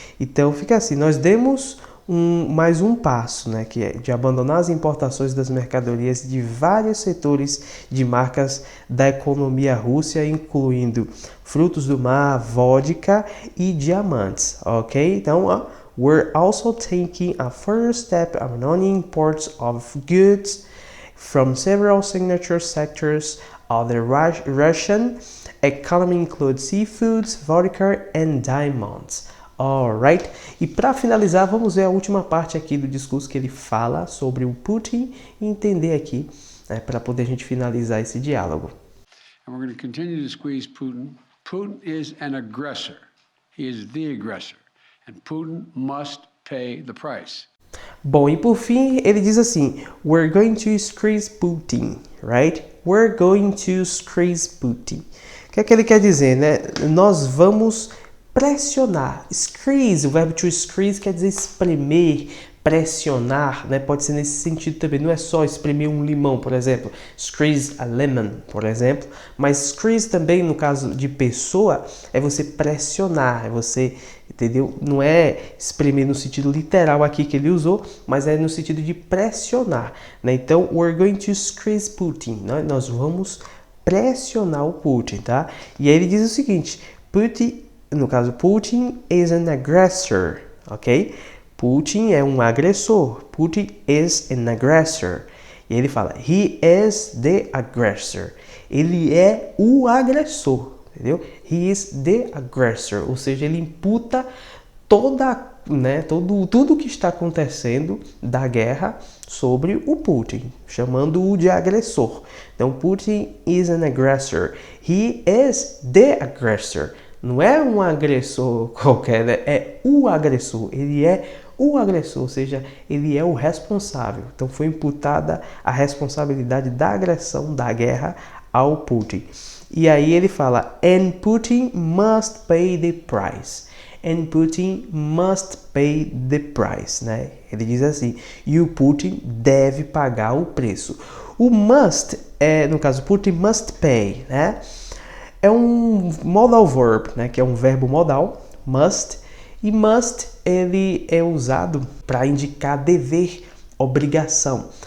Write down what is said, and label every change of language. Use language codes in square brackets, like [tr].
[pt] Então fica assim, nós demos mais um passo, né, que é de abandonar as importações das mercadorias de vários setores de marcas da economia russa, incluindo frutos do mar, vodka e diamantes, ok? [en] Então, we're also taking a further step of abandoning imports of goods from several signature sectors of the Russian economy, includes seafoods, vodka and diamonds. Alright? [pt] E para finalizar, vamos ver a última parte aqui do discurso que ele fala sobre o Putin e entender aqui, né, para poder a gente finalizar esse diálogo. [en] And we're going to continue to squeeze Putin. Putin is an aggressor. He is the aggressor. And Putin must pay the price. [pt] Bom, e por fim, ele diz assim, [en] we're going to squeeze Putin, right? We're going to squeeze Putin. [pt] O que é que ele quer dizer, né? Nós vamos pressionar. Squeeze, o verbo to squeeze quer dizer espremer, pressionar, né? Pode ser nesse sentido também. Não é só espremer um limão, por exemplo. [en] Squeeze a lemon, [pt] por exemplo. Mas squeeze também, no caso de pessoa, é você pressionar, é você, entendeu? Não é espremer no sentido literal aqui que ele usou, mas é no sentido de pressionar, né? [en] Então, we're going to squeeze Putin, né? [pt] Nós vamos pressionar o Putin, tá? E aí ele diz o seguinte, [en] Putin is an aggressor, [pt] ok? Putin é um agressor. [en] Putin is an aggressor. [pt] E ele fala, [en] he is the aggressor. [pt] Ele é o agressor, entendeu? [en] He is the aggressor, [pt] ou seja, ele imputa tudo que está acontecendo da guerra sobre o Putin, chamando-o de agressor. [en] Então, Putin is an aggressor. He is the aggressor. [pt] Não é um agressor qualquer, né? É o agressor. Ele é o agressor, ou seja, ele é o responsável. Então foi imputada a responsabilidade da agressão, da guerra ao Putin. E aí ele fala, [en] and Putin must pay the price. And Putin must pay the price, né? [pt] Ele diz assim, e o Putin deve pagar o preço. O must, no caso, [en] Putin must pay, [pt] né? É um [en] modal verb, [pt] né? Que é um verbo modal, must. E must, ele é usado para indicar dever, obrigação.